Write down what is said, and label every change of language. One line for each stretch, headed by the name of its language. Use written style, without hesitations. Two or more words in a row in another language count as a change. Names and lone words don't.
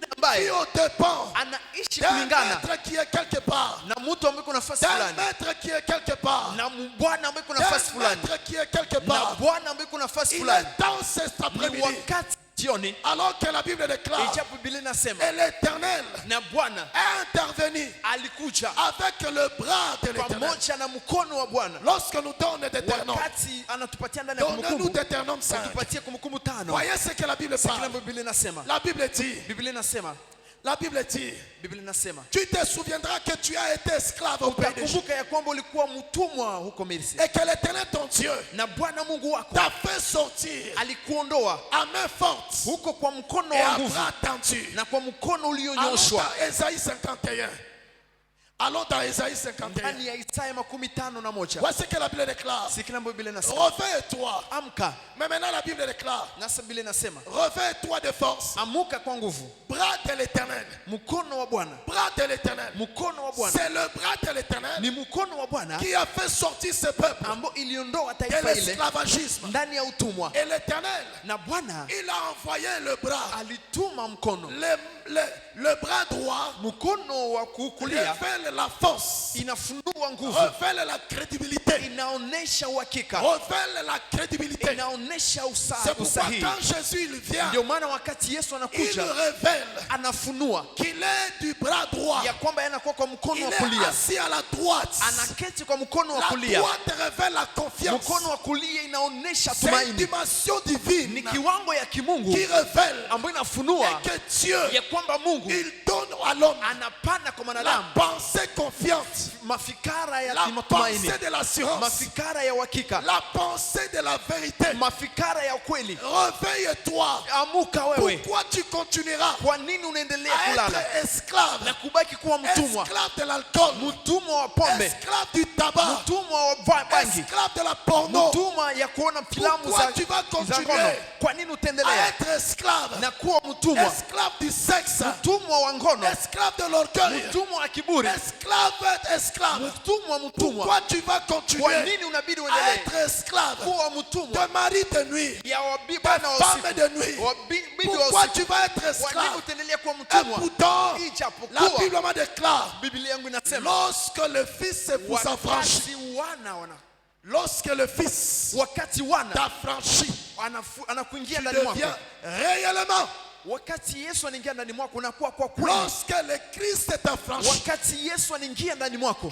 French: vit
Swahili: ambaye
French: au dépens
Swahili: anaishi
French: d'un
Swahili: kulingana
French: maître qui est quelque part,
Swahili: na mtu ambaye kuna nafasi
French: d'un
Swahili: fulani,
French: maître qui est quelque part,
Swahili: na bwana ambaye kuna nafasi
French: d'un
Swahili: fulani,
French: maître qui est quelque
Swahili: na
French: part.
Swahili: bwana ambaye kuna nafasi
French: Il
Swahili: fulani.
French: est dans cet
Swahili: Ni
French: après-midi,
Swahili: wakati jioni,
French: alors que la Bible déclare,
Swahili: ijapo Biblia inasema
French: et l'Éternel
Swahili: na Bwana
French: est intervenu
Swahili: alikuja
French: avec le bras de l'Éternel.
Swahili: pamoja na mkono wa Bwana.
French: Lorsque nous donnons Deutéronome,
Swahili: Wakati anatupatia ndani ya
French: donnez-nous
Swahili: Kumbukumbu,
French: Deutéronome 5.
Swahili: tupatie Kumbukumbu 5.
French: Voyez ce que la Bible
Swahili: Kila
French: parle.
Swahili: Biblia inasema,
French: La Bible dit,
Swahili: Biblia inasema,
French: la Bible dit,
Swahili: Biblia inasema,
French: tu te souviendras que tu as été esclave au pays d'Égypte
Swahili: utakumbuka ya kwamba ulikuwa mtumwa huko Misri,
French: et que l'Éternel ton Dieu
Swahili: na Bwana Mungu wako
French: t'a fait sortir
Swahili: alikuondoa
French: à main forte
Swahili: huko kwa mkono
French: et
Swahili: wa
French: à
Swahili: nguvu
French: bras tendu.
Swahili: na kwa mkono
French: Allons
Swahili: ulionyooshwa.
French: dans Ésaïe 51. Allons dans Ésaïe 51.
Swahili: Ndani ya Isaya 51.
French: Voici ce que la Bible déclare.
Swahili: Sikila ambayo Biblia inasema,
French: Réveille-toi.
Swahili: amka.
French: Mais maintenant la Bible déclare,
Swahili: Nasa Biblia inasema,
French: réveille-toi de force.
Swahili: amuka kwa nguvu.
French: Bras de l'Éternel.
Swahili: Mkono wa Bwana,
French: Bras de l'Éternel.
Swahili: mkono wa Bwana
French: C'est le bras de l'Éternel
Swahili: ni mkono wa Bwana
French: qui a fait sortir ce peuple
Swahili: ambao iliondoa
French: de
Swahili: taifa ile
French: l'esclavagisme.
Swahili: ndani ya utumwa,
French: Et l'Éternel,
Swahili: na Bwana
French: il a envoyé le bras.
Swahili: alituma mkono.
French: Le bras droit
Swahili: Mkono wa kulia
French: révèle la force,
Swahili: inafunua nguvu,
French: révèle la crédibilité,
Swahili: inaonesha uhakika,
French: révèle la crédibilité.
Swahili: inaonesha
French: C'est pourquoi
Swahili: usahihi.
French: quand Jésus il vient,
Swahili: Ndio maana wakati Yesu
French: il
Swahili: anakuja
French: révèle
Swahili: anafunua
French: qu'il est du bras droit.
Swahili: ya kwamba yanakuwa kwa mkono
French: Il
Swahili: wa
French: est
Swahili: kulia,
French: assis à la droite.
Swahili: anaketi kwa mkono wa
French: La
Swahili: kulia.
French: droite révèle la confiance.
Swahili: Mkono wa kulia inaonesha
French: C'est une
Swahili: tumaini,
French: dimension
Swahili: ni
French: divine
Swahili: kiwango ya kimungu
French: qui révèle
Swahili: ambayo inafunua
French: que Dieu,
Swahili: ya kwamba Mungu
French: il donne à l'homme
Swahili: anapana kwa
French: la
Swahili: mwanadamu
French: pensée confiante,
Swahili: mafikara ya
French: la
Swahili: matumaini,
French: pensée de l'assurance,
Swahili: mafikara ya uhakika,
French: la pensée de la vérité.
Swahili: mafikara ya ukweli.
French: Réveille-toi.
Swahili: Amuka wewe.
French: Pourquoi tu continueras
Swahili: Kwa nini unaendelea
French: à
Swahili: kulala
French: être esclave,
Swahili: na kubaki kuwa mtumwa?
French: esclave de l'alcool,
Swahili: Mtumwa wa pombe,
French: esclave du tabac,
Swahili: mtumwa wa bangi,
French: esclave de la porno?
Swahili: mtumwa ya kuona filamu
French: Pourquoi tu vas
Swahili: za
French: continuer
Swahili: ngono. Kwa nini
French: à
Swahili: utaendelea
French: être esclave,
Swahili: na kuwa mtumwa?
French: esclave du sexe,
Swahili: Mtumwa wa ngono,
French: esclave de l'orgueil,
Swahili: mtumwa wa kiburi,
French: esclave.
Swahili: mtumwa.
French: Pourquoi tu vas
Swahili: Kwa
French: continuer
Swahili: nini unabidi
French: à
Swahili: uendelee
French: être esclave
Swahili: kuwa mtumwa
French: de mari de nuit,
Swahili: ya
French: de
Swahili: bwana wa
French: femme
Swahili: usiku,
French: de nuit?
Swahili: bibi wa
French: Pourquoi
Swahili: usiku?
French: tu vas être
Swahili: Kwa nini
French: esclave?
Swahili: utaendelea kuwa
French: Et
Swahili: mtumwa?
French: pourtant, la
Swahili: Ijapokuwa
French: Bible me déclare,
Swahili: Biblia yangu inasema
French: lorsque le Fils vous affranchit,
Swahili: wakati wana
French: Lorsque le Fils
Swahili: wakati wana
French: t'a franchi,
Swahili: anakuingia
French: tu
Swahili: ndani mwako,
French: deviens réellement.
Swahili: wakati Yesu anaingia ndani mwako unakuwa kwa kweli.
French: Lorsque le Christ t'a franchi,
Swahili: Wakati Yesu anaingia ndani mwako